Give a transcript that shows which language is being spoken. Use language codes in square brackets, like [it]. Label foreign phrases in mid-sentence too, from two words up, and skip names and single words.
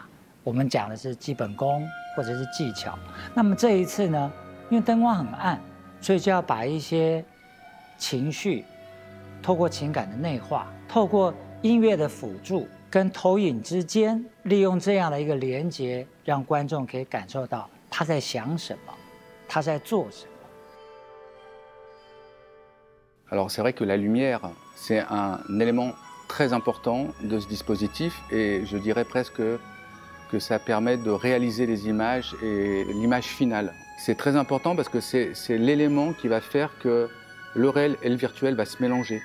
[zh] 我们讲的是基本功或者是技巧。那么这一次呢，因为灯光很暗，所以就要把一些情绪透过情感的内化，透过音乐的辅助， 跟投影之间，利用这样的一个连接，让观众可以感受到他在想什么，他在做什么。 [fr] Alors c'est vrai que la lumière, c'est un élément très important de ce dispositif et je dirais presque que ça permet de réaliser les images et l'image finale. C'est très important parce que c'est l'élément qui va faire que le réel et le virtuel va se mélanger.